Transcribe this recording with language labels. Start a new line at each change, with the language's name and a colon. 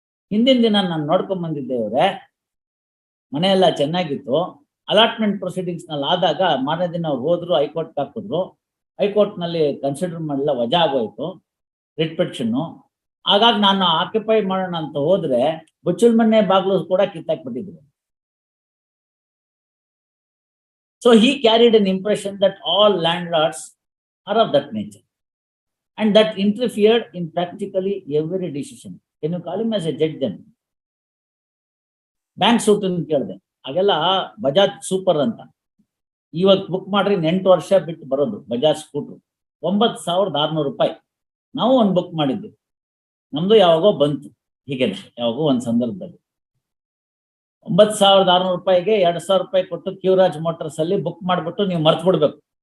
Kannada: ಹಿಂದಿನ ದಿನ ನಾನು ನೋಡ್ಕೊಂಡ್ ಬಂದಿದ್ದೇವ್ರೆ, ಮನೆ ಎಲ್ಲ ಚೆನ್ನಾಗಿತ್ತು. ಅಲಾಟ್ಮೆಂಟ್ ಪ್ರೊಸೀಡಿಂಗ್ಸ್ ನಲ್ಲಿ ಆದಾಗ ಮಾರನೇ ದಿನ ಅವ್ರು ಹೋದ್ರು, ಹೈಕೋರ್ಟ್ ಹಾಕಿದ್ರು. ಹೈಕೋರ್ಟ್ ನಲ್ಲಿ ಕನ್ಸಿಡರ್ ಮಾಡಲಿಲ್ಲ, ವಜಾ ಆಗೋಯ್ತು ರಿಟ್ ಪಿಟಿಷನ್ನು. ಹಾಗಾಗಿ ನಾನು ಆಕ್ಯುಪೈ ಮಾಡೋಣ ಅಂತ ಹೋದ್ರೆ ಬಚ್ಚಲ್ ಮನೆ ಬಾಗ್ಲು ಕೂಡ ಕಿತ್ತಾಕ್ಬಿಟ್ಟಿದ್ರು.
English: So he carried an impression that all landlords are of that nature and that interfered in practically every decision. Can you call him as a judge then?
Kannada: Bank suit ಕೇಳಿದೆ, ಹಾಗೆಲ್ಲ ಬಜಾಜ್ ಸೂಪರ್ ಅಂತ ಇವತ್ತು ಬುಕ್ ಮಾಡ್ರಿ 8 ವರ್ಷ ಬಿಟ್ಟು ಬರೋದು Bajaj scooter, 9,600 ರೂಪಾಯಿ. ನಾವು ಒಂದು ಬುಕ್ ಮಾಡಿದ್ವಿ. ನಮ್ದು ಯಾವಾಗೋ ಬಂತು ಹೀಗೇನೆ, ಯಾವಾಗೋ ಒಂದ್ ಸಂದರ್ಭದಲ್ಲಿ 9,600 ರೂಪಾಯಿಗೆ 2,000 ರೂಪಾಯಿ ಕೊಟ್ಟು ಕ್ಯೂರಾಜ್ ಮೋಟರ್ಸ್ ಅಲ್ಲಿ ಬುಕ್ ಮಾಡ್ಬಿಟ್ಟು ನೀವು ಮರ್ತ್ ಬಿಡ್ಬೇಕು.